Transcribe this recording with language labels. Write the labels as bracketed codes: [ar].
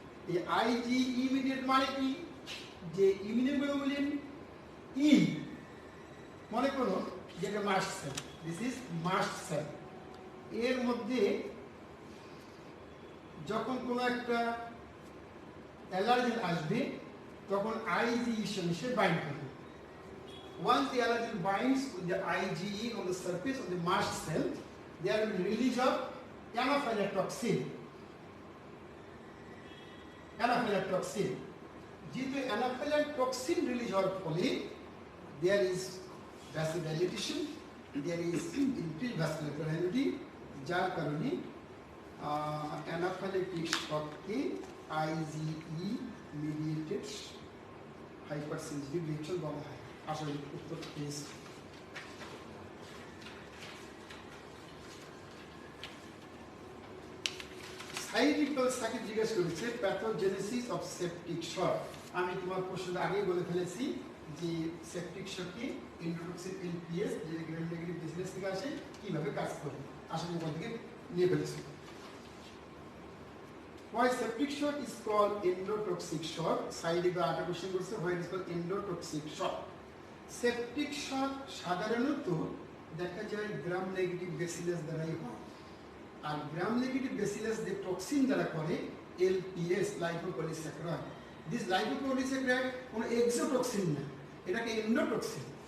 [bn] এই IgE mediated মানে কি? যে ইমিউনোগ্লোবুলিন ই, মনে করো যেটা mast cell, [en] this is must sell, [bn] এর মধ্যে যখন কোনো একটা অ্যালার্জেন আসবে তখন IgE সঙ্গে সে বাইন্ড করবে। [en] Once the allergen binds with the IgE on the surface of the mast cell, there will be release of anaphylatoxin. [bn] অ্যানাফিলাক্টক্সিন। যেহেতু অ্যানাফিলাক্টক্সিন রিলিজ হওয়ার ফলে [en] there is vasodilatation, there is increased vascular permeability, [bn] যার কারণে অ্যানাফিল্যাক্টিক শককে IgE mediated hypersensitive reaction বলা হয়। আসলে উত্তর পেয়েছি। সাইটিক্যাল সার্কিট জিজ্ঞেস করেছে প্যাথোজেনেসিস অফ সেপটিক শক। আমি তোমার প্রশ্নটা আগেই বলে ফেলেছি যে সেপটিক শককে ইন্ট্রোডাকশন LPS যেটা গ্রাম নেগেটিভ বেসিলাস থেকে আসে কিভাবে কাজ করে আসলে ওখান থেকে নিয়ে ফেলেছি। [en] Why septic shock is called endotoxic shock? Side এ [bn] আরেকটা কোশ্চেন করছে [en] why it is called endotoxic shock? [bn] Septic shock সাধারণত দেখা যায় গ্রাম নেগেটিভ বেসিলাস দ্বারাই হয়। আর গ্রাম নেগেটিভ বেসিলাস যে টক্সিন দ্বারা করে LPS লাইপোপলিস্যাকারাইড। দিস লাইপোপলিস্যাকারাইড কোনো এক্সোটক্সিন না, এটাকে এন্ডোটক্সিন।